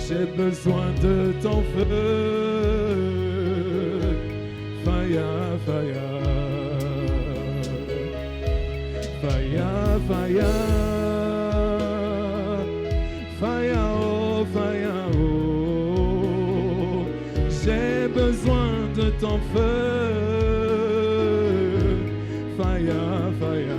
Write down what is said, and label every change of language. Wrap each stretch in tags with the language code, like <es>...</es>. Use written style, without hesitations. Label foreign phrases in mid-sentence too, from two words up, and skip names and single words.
<fr>besoin de ton feu.</fr> <en>Fire, fire. Fire, fire. Fire, oh, fire, oh.</en> <fr>J'ai besoin de ton feu.</fr> <en>Fire, fire.</en>